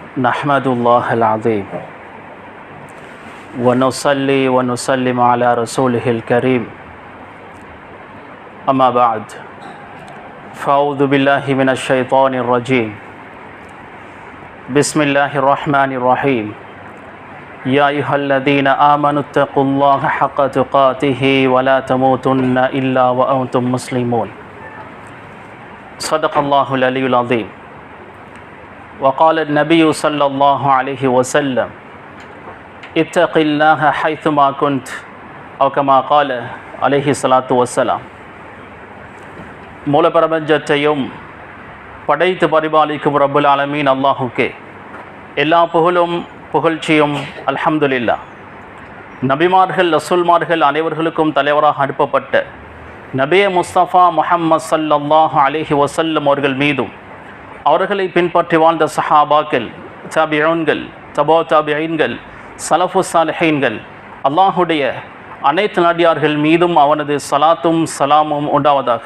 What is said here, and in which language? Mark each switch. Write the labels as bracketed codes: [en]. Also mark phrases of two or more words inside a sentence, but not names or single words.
[ar] نحمد الله العظيم ونصلي ونسلم على رسوله الكريم أما بعد فأعوذ بالله من الشيطان الرجيم بسم الله الرحمن الرحيم يا أيها الذين آمنوا اتقوا الله حق تقاته ولا تموتن إلا وأنتم مسلمون صدق الله العلي العظيم وقال النبي صلى الله عليه وسلم اتق الله حيثما كنت أو كما قال عليه الصلاة والسلام. [ta] மூல பிரபஞ்சத்தையும் படைத்து பரிபாலிக்கும் [ar] رب العالمين [ta] அல்லாஹுக்கே எல்லா புகழும் புகழ்ச்சியும் அல்ஹம்துலில்லாஹ். நபிமார்கள் ரசூல்மார்கள் அனைவர்களுக்கும் தலைவராக அனுப்பப்பட்ட நபியே முஸ்தஃபா முஹம்மது [ar] صلى الله عليه وسلم [ta] அவர்கள் மீதும் அவர்களை பின்பற்றி வாழ்ந்த சஹாபாக்கள், தாபிஊன்கள், தபோ தாபிஈன்கள், [ar] سلف صالحين, [ta] அல்லாஹுடைய அனைத்து நடிகார்கள் மீதும் அவனது சலாத்தும் சலாமும் உண்டாவதாக.